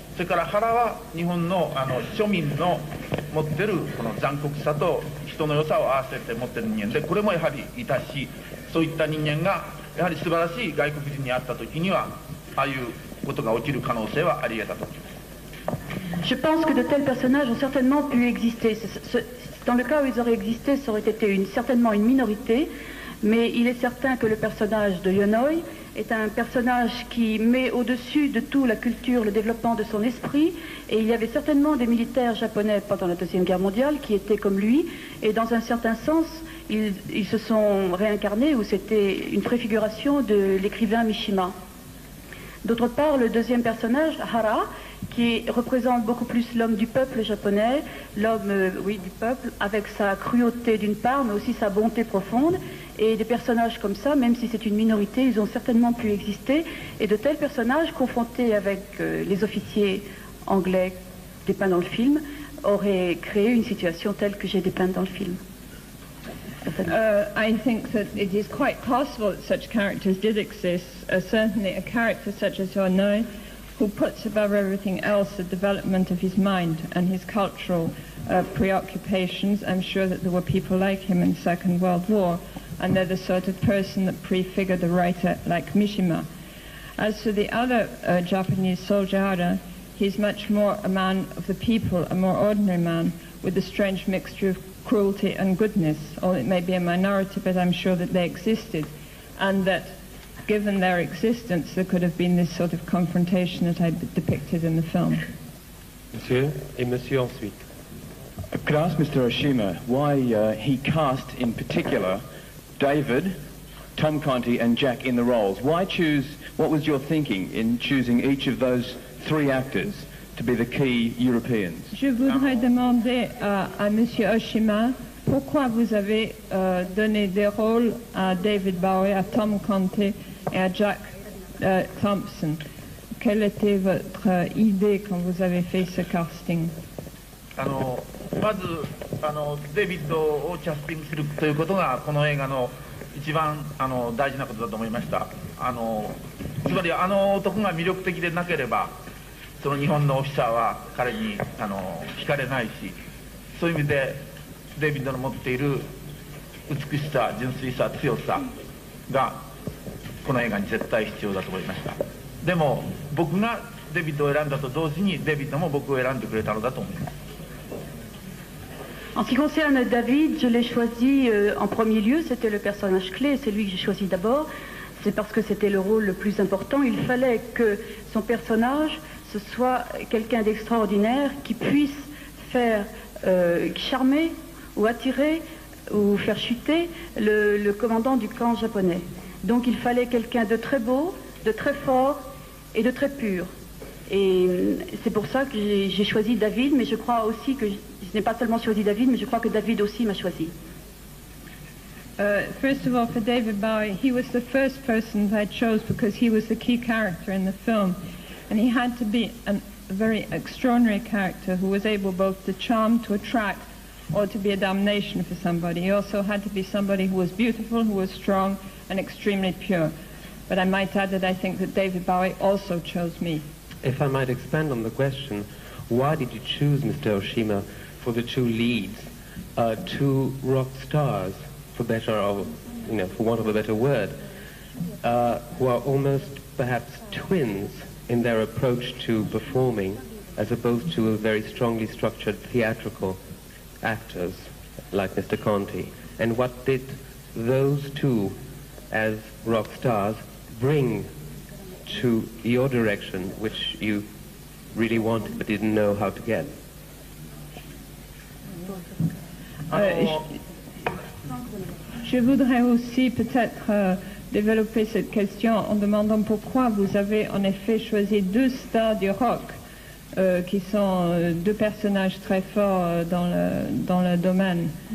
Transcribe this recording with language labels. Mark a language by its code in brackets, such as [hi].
[ja] それから原は日本の庶民の持ってるこの残酷さと人の良さを合わせて持ってる人間で、これもやはりいたし、そういった人間がやはり素晴らしい外国人に会った時にはああいうことが起きる可能性はあり得たと思います。 [fr] Je pense que de tels personnages ont certainement pu exister. Dans le cas où ils auraient existé, ça aurait été certainement une minorité, mais il est certain que le personnage de Yonoi est un personnage qui met au-dessus de tout la culture, le développement de son esprit, et il y avait certainement des militaires japonais pendant la Deuxième Guerre mondiale qui étaient comme lui, et dans un certain sens, ils se sont réincarnés, ou c'était une préfiguration de l'écrivain Mishima. D'autre part, le deuxième personnage, Hara, qui représente beaucoup plus l'homme du peuple japonais, l'homme, du peuple, avec sa cruauté d'une part, mais aussi sa bonté profonde. Et des personnages comme ça, même si c'est une minorité, ils ont certainement pu exister. Et de tels personnages, confrontés avec les officiers anglais dépeints dans le film, auraient créé une situation telle que j'ai dépeinte dans le film. [en] I think that it is quite possible that such characters did exist. Certainly a character such as Yonoi, who puts above everything else the development of his mind and his cultural preoccupations. I'm sure that there were people like him in the Second World War, and they're the sort of person that prefigured a writer like Mishima. As for the other Japanese soldier, Hara, he's much more a man of the people, a more ordinary man, with a strange mixture of cruelty and goodness. Or it may be a minority, but I'm sure that they existed, and that given their existence, there could have been this sort of confrontation that I depicted in the film. [fr] Monsieur, et monsieur ensuite. [en] Could I ask Mr. Oshima why he cast in particular David, Tom Conti and Jack in the roles? Why choose, what was your thinking in choosing each of those three actors to be the key Europeans? [fr] Je voudrais demander à monsieur Oshima pourquoi vous avez donné des rôles à David Bowie, à Tom Conti et à Jack Thompson. Quelle était votre idée quand vous avez fait ce casting? [ja] まずデイビッドをキャスティングするということがこの映画の一番大事なことだと思いました。つまり男が魅力的でなければその日本のオフィサーは彼に惹かれないし、そういう意味でデイビッドの持っている美しさ、純粋さ、強さがこの映画に絶対必要だと思いました。でも僕がデイビッドを選んだと同時にデイビッドも僕を選んでくれたのだと思います。 [fr] En ce qui concerne David, je l'ai choisi en premier lieu, c'était le personnage clé, c'est lui que j'ai choisi d'abord, c'est parce que c'était le rôle le plus important. Il fallait que son personnage, ce soit quelqu'un d'extraordinaire qui puisse faire charmer ou attirer ou faire chuter le commandant du camp japonais. Donc il fallait quelqu'un de très beau, de très fort et de très pur. Et c'est pour ça que j'ai choisi David, mais je crois aussi que je n'ai pas seulement choisi David, mais je crois que David aussi m'a choisi. [en] First of all, for David Bowie, he was the first person that I chose because he was the key character in the film. And he had to be a very extraordinary character who was able both to charm, to attract, or to be a damnation for somebody. He also had to be somebody who was beautiful, who was strong, and extremely pure. But I might add that I think that David Bowie also chose me. If I might expand on the question, why did you choose Mr. Oshima for the two leads, two rock stars, for want of a better word, who are almost perhaps twins in their approach to performing, as opposed to a very strongly structured theatrical actors like Mr. Conti, and what did those two, as rock stars, bring to your direction, which you really wanted but didn't know how to get? [fr] Je voudrais aussi peut-être développer cette question en demandant pourquoi vous avez en effet choisi deux stars du rock qui sont deux personnages très forts dans le domaine.